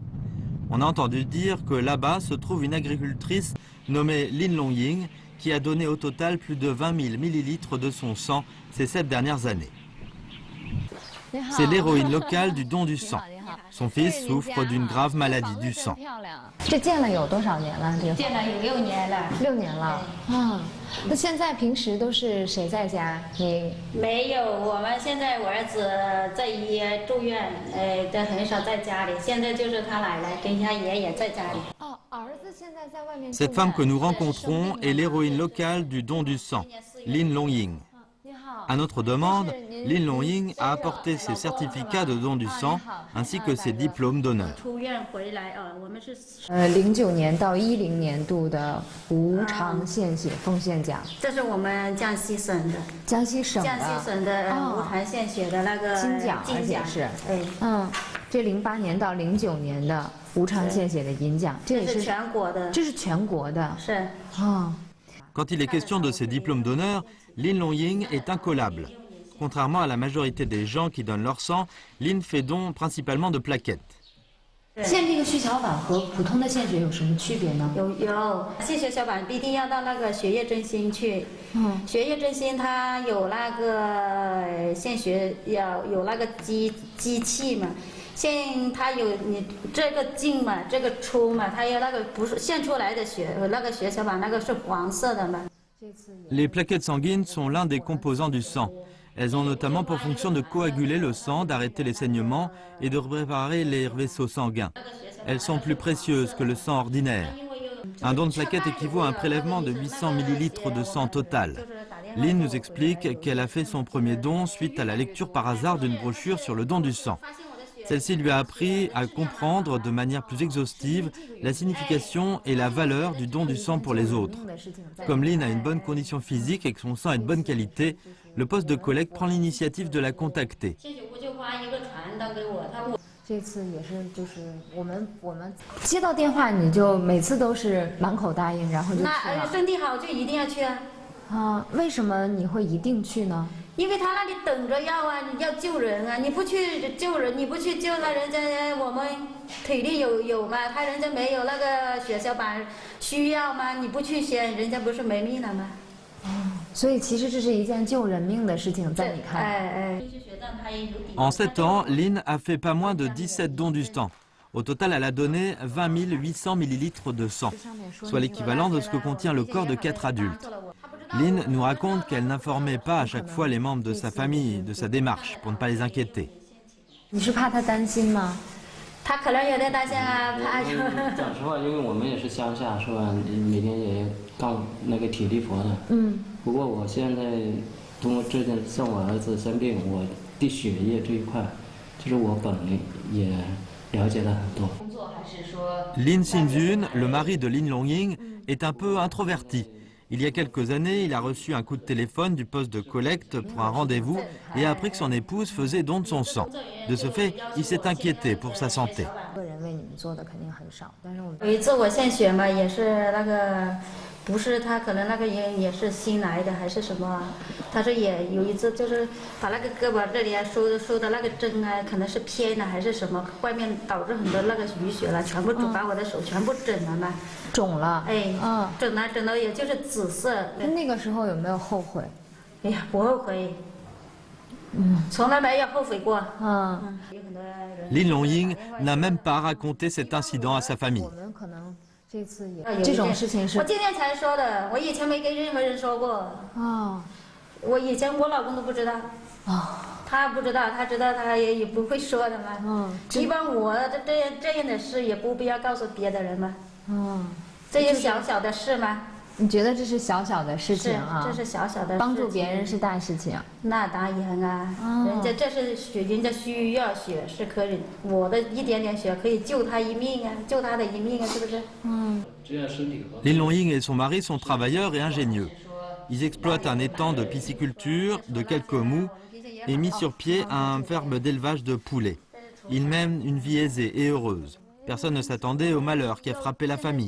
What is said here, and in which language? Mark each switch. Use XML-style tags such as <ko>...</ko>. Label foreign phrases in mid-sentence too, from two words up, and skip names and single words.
<fr>On a entendu dire que là-bas se trouve une agricultrice nommée Lin Longying qui a donné au total plus de 20 000 millilitres de son sang ces 7 dernières années. C'est l'héroïne locale du don du sang. Son fils souffre d'une grave maladie du sang.</fr> <zh>这建了有多少年了？这个建了有6年了。 6年了啊。那现在平时都是谁在家？你没有，我们现在我儿子在医院住院，都很少在家里。现在就是他奶奶跟他爷爷在家里。哦，儿子现在在外面。</zh> <fr>Cette femme que nous rencontrons est l'héroïne locale du don du sang, Lin Longying. À notre demande, Lin Longying a apporté ses certificats de don du sang ainsi que ses diplômes d'honneur.</fr> <zh>出院回来啊，我们是 09年到10年度的无偿献血奉献奖，这是我们江西省的江西省的无偿献血的那个金奖，而且是这08年到09年的无偿献血的银奖，这也是全国的，这是全国的，是啊。</zh> <fr>Quand il est question de ses diplômes d'honneur, Lin Longying est incollable. Contrairement à la majorité des gens qui donnent leur sang, Lin fait don principalement de plaquettes.</fr> <zh>献这个血小板和普通的献血有什么区别呢？有献血小板必定要到那个血液中心去。血液中心它有那个献血要有那个机器嘛。现它有你这个进嘛，这个出嘛，它有那个不是献出来的血，那个血小板那个是黄色的嘛。</zh> <fr>Les plaquettes sanguines sont l'un des composants du sang. Elles ont notamment pour fonction de coaguler le sang, d'arrêter les saignements et de préparer les vaisseaux sanguins. Elles sont plus précieuses que le sang ordinaire. Un don de plaquettes équivaut à un prélèvement de 800 millilitres de sang total. Lin nous explique qu'elle a fait son premier don suite à la lecture par hasard d'une brochure sur le don du sang. Celle-ci lui a appris à comprendre de manière plus exhaustive la signification et la valeur du don du sang pour les autres. Comme Lin a une bonne condition physique et que son sang est de bonne qualité, le poste de collecte prend l'initiative de la contacter.</fr> <zh>这次也是，就是我们接到电话，你就每次都是满口答应，然后就去了。那身体好就一定要去啊。啊，为什么你会一定去呢？因为他那里等着要啊，你要救人啊，你不去救人，你不去救那人家，我们体力有嘛，他人家没有那个血小板需要吗？你不去献，人家不是没命了吗？所以其实这是一件救人命的事情，在你看。</zh> <fr>En 7 ans, Lin a fait pas moins de 17 dons du sang. Au total, elle a donné 20 800 millilitres de sang, soit l'équivalent de ce que contient le corps de 4 adultes. Lin nous raconte qu'elle n'informait pas à chaque fois les membres de sa famille de sa démarche pour ne pas les inquiéter.</fr> <zh>你是怕他担心吗？他可能有点担心啊，怕就。讲实话，因为我们也是乡下，是吧？每天也干那个体力活的。不过我现在通过这件，像我儿子生病，我的血液这一块，就是我本人也了解了很多。</zh> <fr>Lin Xinjun, le mari de Lin Longying, est un peu introverti. Il y a quelques années, il a reçu un coup de téléphone du poste de collecte pour un rendez-vous et a appris que son épouse faisait don de son sang. De ce fait, il s'est inquiété pour sa santé.</fr> <zh>有一次我献血嘛，也是那个，不是他可能那个人也是新来的还是什么，他说也有一次就是把那个胳膊这里啊收的那个针啊，可能是偏了还是什么，外面导致很多那个淤血了，全部把我的手全部整了嘛。肿了，哎，整了，也就是紫色。那个时候有没有后悔？哎呀，不后悔，从来没有后悔过。</zh> <fr>Lin Longying n'a même pas raconté cet incident à sa famille.</fr> <zh>我们可能这次也这种事情是。我今天才说的，我以前没跟任何人说过。我以前我老公都不知道。他不知道，他知道他也不会说的嘛。一般我这样的事也不必要告诉别的人嘛。这些小小的事嘛。你觉得这是小小的事情啊？这是小小的事情，帮助别人是大事情。那当然啊，人家这是人家需要血是可以，我的一点点血可以救他一命啊，救他的一命啊，是不是？</zh> <fr>Lin Longying et son mari sont travailleurs et ingénieux. Ils exploitent un étang de pisciculture de quelques mous et mis sur pied un ferme d'élevage de poulets. Ils mènent une vie aisée et heureuse. Personne ne s'attendait au malheur qui a frappé la famille.</fr>